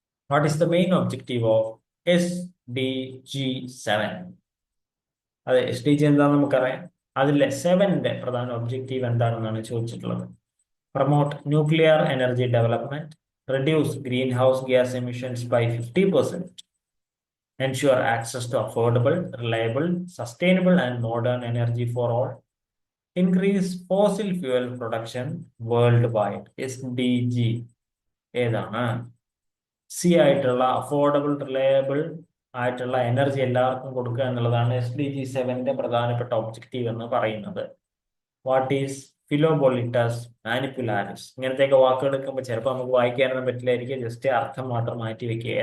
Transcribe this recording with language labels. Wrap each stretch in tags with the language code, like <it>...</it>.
<en>What is the main objective of SDG 7?</en> <ml>അതെ, SDG എന്താണെന്ന് നമുക്കറിയാം. അതിലെ 7ന്റെ പ്രധാന ഒബ്ജക്റ്റീവ് എന്താണെന്നാണ് ചോദിച്ചിട്ടുള്ളത്.</ml> <en>Promote nuclear energy development, reduce green house gas emissions by 50%, ensure access to affordable, reliable, sustainable, and modern energy for all, increase fossil fuel production worldwide.</en> <ml>SDG ഏതാണ്? C ആയിട്ടുള്ള affordable, reliable ആയിട്ടുള്ള energy എല്ലാവർക്കും കൊടുക്കുക എന്നുള്ളതാണ് SDG 7 പ്രധാനപ്പെട്ട objective എന്ന് പറയുന്നത്.</ml> <en>What is philobolitus manipularis?</en> <ml>ഇങ്ങനത്തെയൊക്കെ വാക്കുകൾ എടുക്കുമ്പോൾ ചിലപ്പോൾ നമുക്ക് വായിക്കാനൊന്നും പറ്റില്ലായിരിക്കും, ജസ്റ്റ് അർത്ഥം മാത്രം മാറ്റി വെക്കുക.</ml>